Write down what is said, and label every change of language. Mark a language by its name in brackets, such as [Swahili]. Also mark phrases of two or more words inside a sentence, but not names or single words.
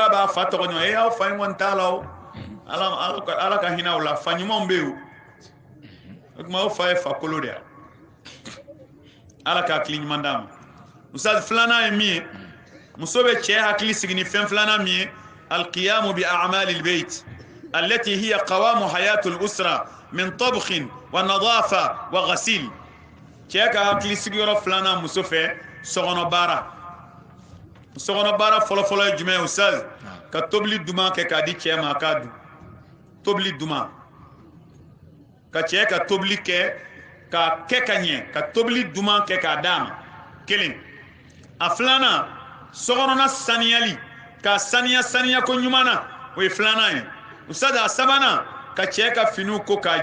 [Bambara] k'a b'a fa tɔgɔ ɲɔgɔn aw fa in kɔni t'a la o ala ka hinɛ o la fa ɲumanw bɛ yen o tuma o fa ye fa kolo de ye ala ka hakili ɲuman d'a ma musa filanan ye min ye muso bɛ cɛ hakili sigi ni fɛn filanan min ye [Arabic] القيام ب أعمال البيت التي هي قوام حياة الأسرة من طبخ و نظافة و غسيل [Bambara] cɛ ka hakili sigiyɔrɔ filanan muso fɛ sɔgɔnɔ baara fɔlɔfɔlɔ ye jumɛn ye ustaz ka tobili duman kɛ k'a di cɛ ma a k'a dun tobili duman ka cɛ ka tobili kɛ k'a kɛ ka ɲɛ ka tobili duman kɛ k'a d'a ma kelen a filanan sɔgɔnɔna saniyali ka saniya ko ɲuman na o ye filanan ye ustaz a sabanan ka cɛ ka finiw ko k'a